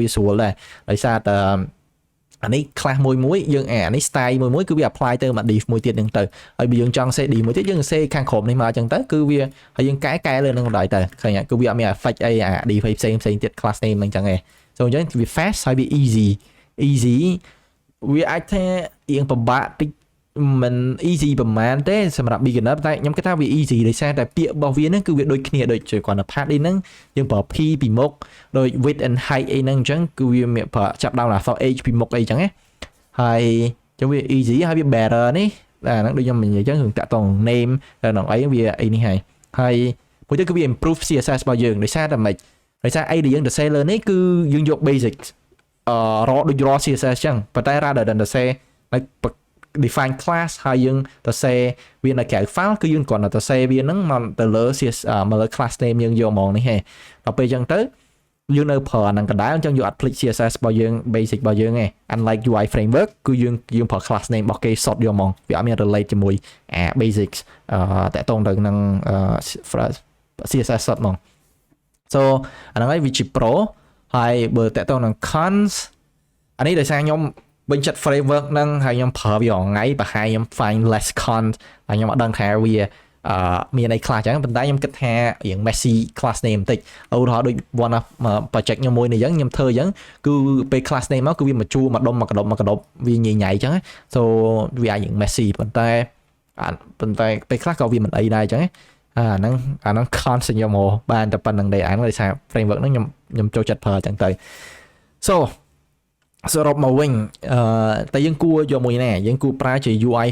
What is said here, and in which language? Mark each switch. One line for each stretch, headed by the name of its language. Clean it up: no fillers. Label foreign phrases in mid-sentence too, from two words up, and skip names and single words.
Khmer: ស្រួលដែរដោយសារតែអានេះ class មួយយើងអានេះ style មួយគឺវា apply ទៅមក div មួយទៀតហ្នឹងទៅហើយបើយើងចង់សេ div មួយទៀតយើងសេខាងក្រោមនេះមកអញ្ចឹងទៅគឺវាហើយយើងកែលើនឹងបណ្ដោយទៅឃើញគឺវាអត់មាន effect អីអា div ផ្សេងទៀត
English: class name
Khmer: ហ្នឹងអញ្ចឹងឯងសូ អញ្ចឹងវា fast ហើយវា easy វាអាចថារៀងពិបាកតិចមិន easy ប្រហែលទេសម្រាប់ beginner តែខ្ញុំគិតថាវា easy ដោយសារតែពាក្យរបស់វាហ្នឹងគឺវាដូចគ្នាដូចជាគាត់នៅ padding ហ្នឹងយើងប្រើ p ពីមុខ ដូច
English: width and height
Khmer: អីហ្នឹងអញ្ចឹងគឺវាមានប្រើចាប់ដើមអក្សរ h ពីមុខអីអញ្ចឹងណាហើយចឹងវា easy ហើយវា better នេះអាហ្នឹងដូចខ្ញុំនិយាយអញ្ចឹងរឿង តាក់ទង name ដល់អីវាអីនេះហើយមួយទៀតគឺវា
English: improve CSS
Khmer: របស់យើងដោយសារតែម៉េចដោយសារអីដែលយើងទៅសេលើនេះគឺ យើងយក basic រកដូច
English: raw CSS
Khmer: ចឹងប៉ុន្តែ
English: rather than
Khmer: ទៅសេ
English: define class
Khmer: ហើយយើងទៅសេវានៅក្រៅ file គឺយើងគ្រាន់តែទៅសេវាហ្នឹងមកទៅលើ CSS មកលើ
English: class name
Khmer: យើងយកហ្មងនេះហេដល់ពេលចឹងទៅយើងនៅប្រើអាហ្នឹងកណ្ដាលអញ្ចឹងយើងអត់ភ្លេច CSS របស់យើង basic របស់យើងទេ
English: unlike UI framework
Khmer: គឺយើងប្រើ
English: class name
Khmer: របស់គេ sort យកហ្មងវាអត់មាន relate ជាមួយbasics តាក់ទងទៅនឹង
English: CSS sort
Khmer: ហ្មង so អាហ្នឹងហើយវាជា pro ហើយបើតាក់ទងនឹង cons អានេះដោយសារខ្ញុំបញ្ចិត្ត framework ហ្នឹងហើយខ្ញុំប្រើវារាល់ថ្ងៃប្រហែលខ្ញុំ
English: find less cons
Khmer: ហើយខ្ញុំអត់ដឹងថាវាមានអីខ្លះចឹងប៉ុន្តែខ្ញុំគិតថារៀង
English: messy class name
Khmer: បន្តិចឧទាហរណ៍ដូច
English: one of project
Khmer: ខ្ញុំមួយនេះចឹងខ្ញុំធ្វើចឹងគឺពេល
English: class name
Khmer: មកគឺវា មកជួរមកដុំមកកដុបវាញ៉ៃចឹង so វាអាចរៀង messy ប៉ុន្តែពេលខ្លះក៏វាមិនអីដែរចឹងអាហ្នឹង cons ខ្ញុំមកបានតែប៉ុណ្្នឹងដែរអាហ្នឹងដោយសារ framework ហ្នឹងខ្ញុំចូលចិត្តប្រើចឹងទៅ so សរុបមកវិញតែយើងគួរយកមួយណាយើងគួរប្រើជា UI